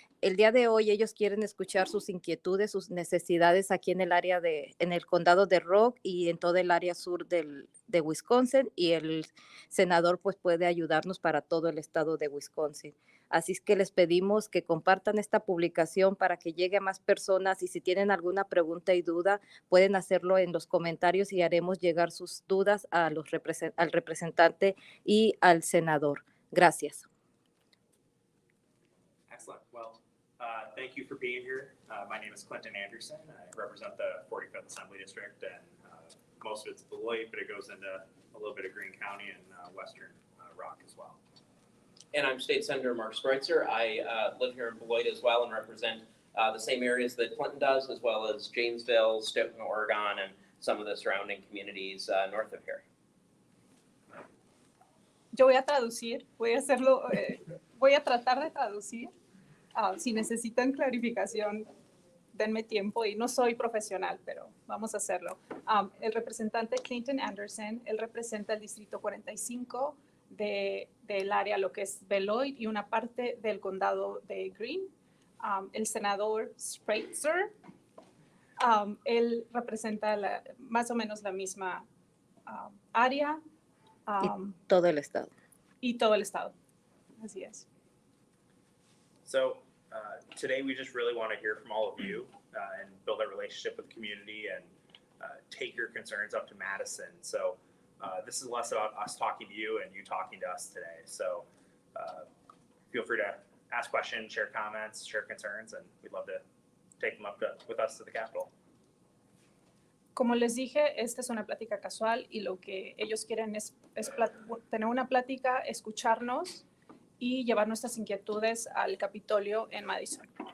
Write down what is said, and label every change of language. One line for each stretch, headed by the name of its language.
Spanish: El día de hoy ellos quieren escuchar sus inquietudes, sus necesidades aquí en el área en el condado de Rock y en todo el área sur de Wisconsin, y el senador pues puede ayudarnos para todo el estado de Wisconsin. Así es que les pedimos que compartan esta publicación para que llegue a más personas, y si tienen alguna pregunta y duda pueden hacerlo en los comentarios y haremos llegar sus dudas a al representante y al senador. Gracias.
English: Excellent. Well, thank you for being here. My name is Clinton Anderson. I represent the 45th Assembly District, and most of it's Beloit, but it goes into a little bit of Greene County and western Rock as well. And I'm State Senator Mark Spreitzer. I live here in Beloit as well and represent the same areas that Clinton does, as well as Janesville, Stoughton, Oregon, and some of the surrounding communities north of here.
Spanish: Yo voy a traducir, voy a tratar de traducir. Si necesitan clarificación, denme tiempo, y no soy profesional, pero vamos a hacerlo. El representante Clinton Anderson, él representa el Distrito 45 del área, lo que es Beloit y una parte del condado de Greene. El senador Spreitzer, él representa más o menos la misma área. Y todo el estado. Y todo el estado. Así es.
English: So today we just really want to hear from all of you and build a relationship with the community and take your concerns up to Madison. So this is less about us talking to you and you talking to us today. So feel free to ask questions, share comments, share concerns, and we'd love to take them up with us to the Capitol.
Spanish: Como les dije, esta es una plática casual y lo que ellos quieren es tener una plática, escucharnos y llevar nuestras inquietudes al Capitolio en Madison.